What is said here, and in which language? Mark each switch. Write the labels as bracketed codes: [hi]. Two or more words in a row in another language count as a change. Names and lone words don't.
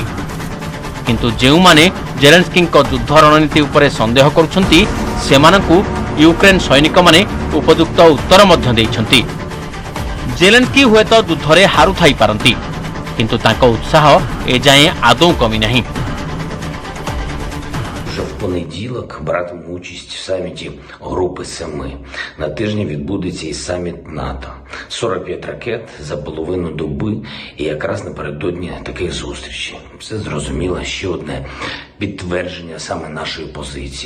[or] କିନ୍ତୁ ଯେଉଁ ମାନେ ଜେଲେନସ୍କି ଯୁଦ୍ଧ ରଣନୀତି ଉପରେ ସନ୍ଦେହ କରୁଛନ୍ତି ସେମାନଙ୍କୁ ୟୁକ୍ରେନ ସୈନିକ ମାନେ ଉପଯୁକ୍ତ ଉତ୍ତର ମଧ୍ୟ ଦେଇଛନ୍ତି। ଜେଲେନସ୍କି ହୁଏତ ଯୁଦ୍ଧରେ ହାରୁ ଥାଇ ପାରନ୍ତି, କିନ୍ତୁ ତାଙ୍କ ଉତ୍ସାହ ଏ ଯାଏ ଆଦୌ କମି ନାହିଁ। [uk] Вже в понеділок братиму участь в саміті Групи Семи. На тижні відбудеться і саміт НАТО. 45 ракет за половину доби і якраз напередодні таких зустрічей. Все зрозуміло, ще одне підтвердження саме нашої позиції.